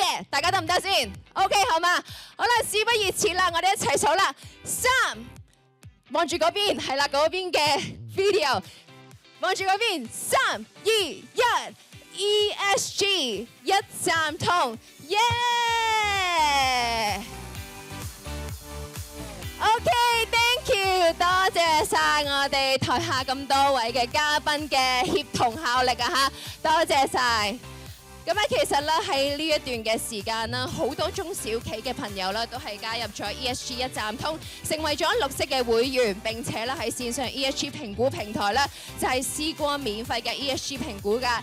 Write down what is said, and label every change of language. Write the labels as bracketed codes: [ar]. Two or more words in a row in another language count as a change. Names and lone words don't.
[yue] 大家得唔得先 ？OK 好嘛？好啦，事不宜遲啦，我哋一齊數啦，3，望住嗰邊，係啦，嗰邊嘅 video， 望住嗰邊，3、2、1 ，ESG 一站通， [en] 耶！OK，thank you， [yue] 多謝晒我哋台下咁多位嘅嘉賓嘅協同效力啊嚇，多謝晒。咁咧其實咧喺呢一段嘅時間啦，好多中小企嘅朋友啦都係加入咗 ESG 一站通，成為咗綠色嘅會員，並且咧喺線上 ESG 評估平台咧就係試過免費嘅 ESG 評估㗎。